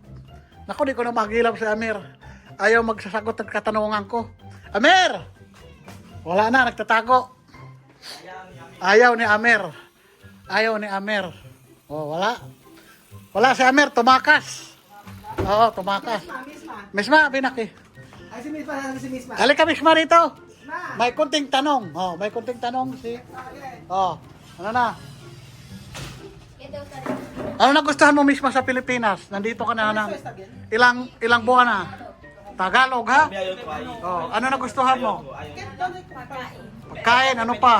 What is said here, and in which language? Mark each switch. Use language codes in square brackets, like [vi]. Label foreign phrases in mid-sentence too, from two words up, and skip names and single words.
[tl] Naku, di ko na magilap si Amer. Ayaw magsasagot ng katanungan ko. Amer! Wala na, nagtatago. Ayaw ni Amer. Ayaw ni Amer. Oh, wala. Wala si Amer, tumakas. Oo, tumakas. Misma, binaki. Ay, si Misma, si Misma. Halika, Misma, rito. May kunting tanong. Oh, may kunting tanong si... Oh, ano na? Ano nagustuhan mo, Misma, sa Pilipinas? Nandito ka na ng... Ilang buwan na? Tagalog, ha? Oh, ano nagustuhan mo? Pagkain, ano pa?